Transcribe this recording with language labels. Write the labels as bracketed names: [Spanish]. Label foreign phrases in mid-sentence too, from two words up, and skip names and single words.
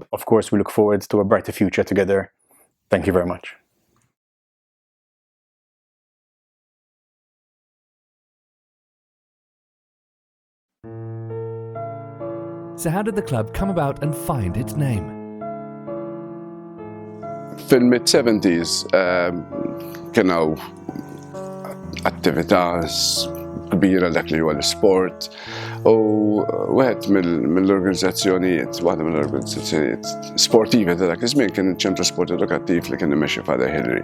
[English] Of course, we look forward to a brighter future together. Thank you very much. So how did the club come about and find its name? [Maltese] Fil-mid-70s kienaw attività kbira dak li huwa l-isport u waħda mill-organizzazzjonijiet sportivi ta' dak iż-żmien kien iċ-ċentru sport edukattiv li kien immexxi Father Hillary.